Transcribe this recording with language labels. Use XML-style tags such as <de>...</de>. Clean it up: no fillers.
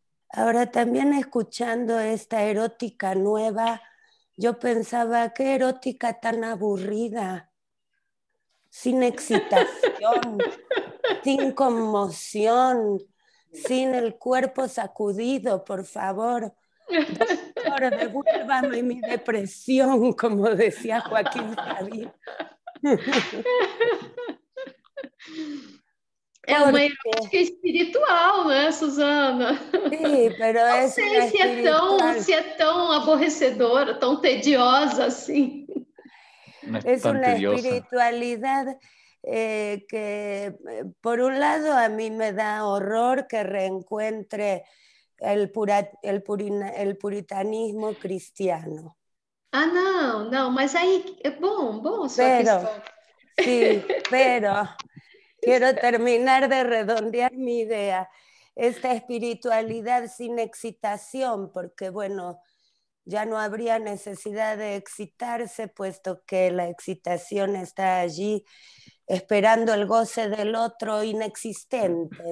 <es>Ahora, también escuchando esta erótica nueva, yo pensaba, qué erótica tan aburrida, sin excitación, sin conmoción, sin el cuerpo sacudido, por favor. Doctor, devuélvame mi depresión, como decía Joaquín Sabina.</es> <pt>É uma erótica espiritual, né, Susana?</pt> <es>Sí, pero</es> <pt>não</pt> <es>es</es> <pt>sei</pt> <es>una</es> <pt>se é tão aborrecedora, tão tediosa assim.</pt> <es>Es una espiritualidad que, por un lado, a mí me da horror que reencuentre el puritanismo cristiano.</es> <pt>Ah, não, mas aí é bom a sua questão.</pt> <es>Sí, pero quiero terminar de redondear mi idea. Esta espiritualidad sin excitación, porque bueno, ya no habría necesidad de excitarse, puesto que la excitación está allí esperando el goce del otro inexistente.</es>